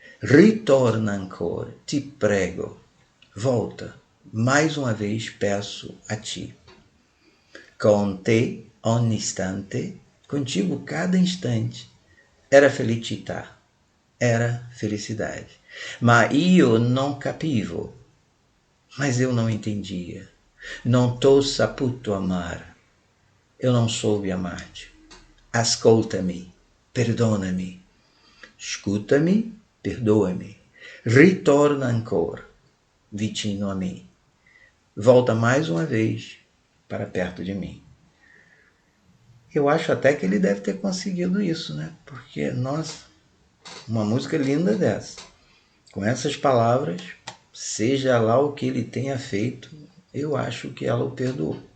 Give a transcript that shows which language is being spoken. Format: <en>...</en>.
<it>Ritorna ancora, ti prego.</it> <pt>Volta, mais uma vez peço a ti.</pt> <it>Con te, ogni istante,</it> <pt>contigo cada instante,</pt> <it>era felicità,</it> <pt>era felicidade.</pt> <it>Ma io non capivo,</it> <pt>mas eu não entendia.</pt> <it>Non t'ho saputo amar.</it> <pt>eu não soube amar-te.</pt> <it>Ascolta-me, perdona-me.</it> <pt>Escuta-me, perdoa-me.</pt> <it>Ritorna ancora, vicino a mim.</it> <pt>Volta mais uma vez para perto de mim. Eu acho até que ele deve ter conseguido isso, né? Porque, nossa, uma música linda dessa. Com essas palavras, seja lá o que ele tenha feito, eu acho que ela o perdoou.</pt>